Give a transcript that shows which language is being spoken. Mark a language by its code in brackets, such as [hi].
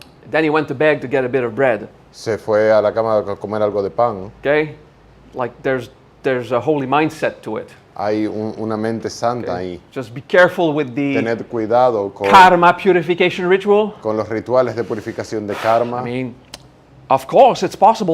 [en] then he went to beg to get a bit of bread. [es] se fue a la cama a comer algo de pan. [en] Okay? Like there's a holy mindset to it. [es] Hay una mente santa [en] Okay? [es] ahí. [en] Just be careful with the [es] Tened cuidado [en] karma purification ritual. [es] con los rituales de purificación de karma. [en] I mean, of course, it's possible